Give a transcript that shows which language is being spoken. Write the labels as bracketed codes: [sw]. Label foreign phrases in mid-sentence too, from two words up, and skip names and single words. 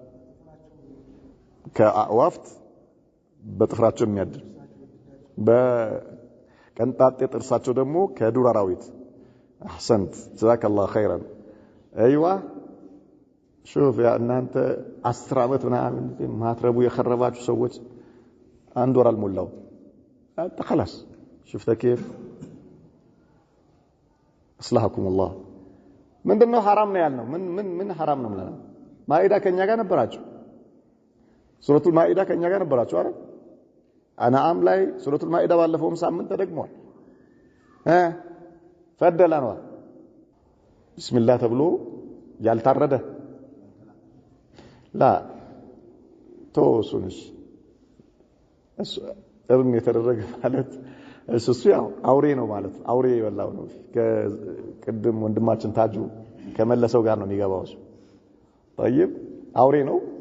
[am] ከአዋፍት በጥፍራቸው የሚያድር በቀንጣጤ ጥርሳቸው ደግሞ ከዱር አራዊት [ar] احسنت جزاك الله خيرا ايوه شوف يا [am] እናንተ 10 አመት ምናምን ማትረቡ የخرባችሁ ሰዎች አንድ ወር አልሞላው አንተ [ar] خلاص شفت كيف اصلحكم الله [am] ምንድነው حرام ነው ያልነው ምን حرام ነው ማለት ማኢዳ ከኛ ጋር ነበራችሁ ሱረቱል ማኢዳ ከኛ ጋር ነበራችሁ አይደል አናም ላይ ሱረቱል ማኢዳ ባለፈውም ሳምንት ተደግሟል ፈደላ ነው ቢስሚላህ ተብሎ ያልታረደ ላ ተወሱንሽ እሱ እርም የተደረገ ማለት እሱ ያው አውሬ ነው ማለት አውሬ ይወላው ነው ከቅድም ወንድማችን ታጁ ከመለሰው ጋር ነው የሚገባው እሱ طيب አውሬ ነው